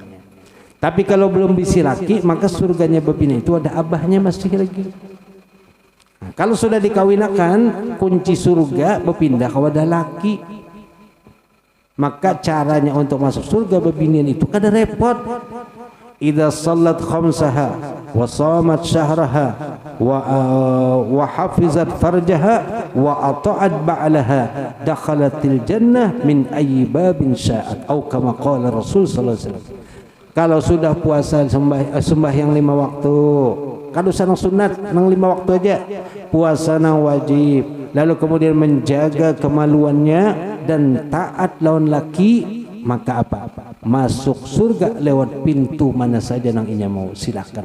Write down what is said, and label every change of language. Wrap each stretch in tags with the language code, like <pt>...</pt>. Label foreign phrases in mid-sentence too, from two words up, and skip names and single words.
<bjn>Tapi kalau belum bisi laki, maka surganya bebinian itu ada abahnya masih lagi. Nah, kalau sudah dikawinakan, kunci surga berpindah ke wadah laki. Maka caranya untuk masuk surga bebinian itu kada repot.</bjn> <ar>إذا صلت خمسها وصامت شهرها وحفظت فرجها وأطاعت بعلها دخلت الجنة من أي باب شاءت atau كما قال رسول صلى الله عليه وسلم.</ar> <bjn>Kalau sudah puasa sembahyang 5 waktu, kalau sanang sunat nang 5 waktu aja, puasa nang wajib, lalu kemudian menjaga kemaluannya dan taat lawan laki, maka apa? masuk surga lewat pintu mana saja nang inya mau, silakan.</bjn>